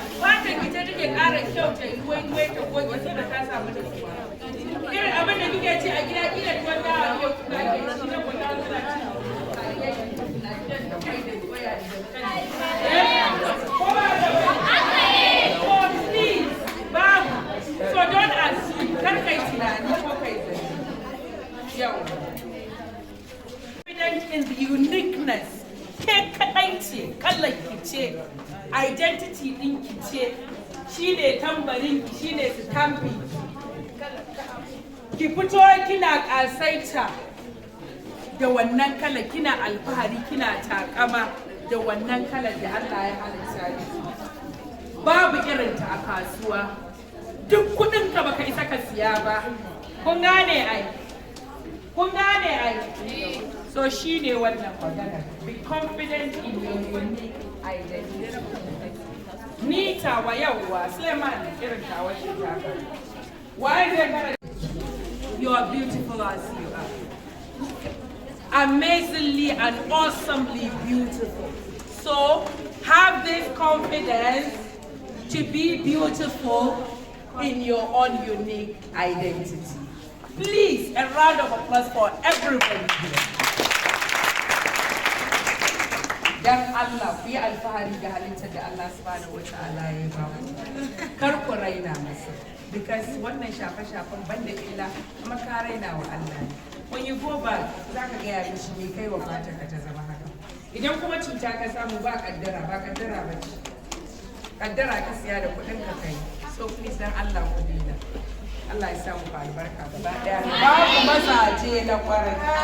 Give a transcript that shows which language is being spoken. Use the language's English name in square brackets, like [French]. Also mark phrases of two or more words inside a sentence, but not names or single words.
[Hausa] Fatan ki ce take ƙara kyau, ta yi ruwai-ruwai, ta goge, saboda ta samu nutsuwa. Irin abin da kike ci a gida, kila tuwon dawa ne kuna ke ci, na kuna kuna ci. Eh? Ko ba haka ba? [English] So please, [Hausa] babu. [English] So don't assume. [Hausa] Kar kai tunani ko kai zargi. Yau. [English] Confident in the uniqueness. [Hausa] Ke kaɗai ce, kalar ki ce, identity ɗin ki ce, shi ne tambarin ki, shi ne stamping ki. Ki fito kina ƙasaita da wannan kalar, kina alfahari, kina takama da wannan kalar da Allah ya halitta ki. Babu irin ta a kasuwa. Duk kuɗin ka baka isa ka siya ba. Kun gane ai? Kun gane ai? So shi ne wannan magana. [English] Be confident in your unique identity. [Hausa] Ni tawa yawwa, Suleiman irin tawa shi ta ka. [English] Why then? You are beautiful as you are. Amazingly and awesomely beautiful. So have this confidence to be beautiful in your own unique identity. Please, a round of applause for everybody here. [Hausa] Dan Allah, ku yi alfahari da halittar da Allah [Arabic] سبحانه و تعالى [Hausa] ya ba ku. Kar ku raina masa. Because wannan shafe-shafen banda illa, kuma ka raina wa Allah. [English] When you go back, [Hausa] za ka gaya mishi me kai wa fatar ka ta zama haka. Idan kuma cuta ka samu, ba kaddara, ba kaddara ba ce. Kaddara ka siya da kuɗin ka kai. [English] So please, [Hausa] dan Allah ku daina. Allah ya sa muku albarka gaba ɗaya. Ba ku mazaje na kwarai.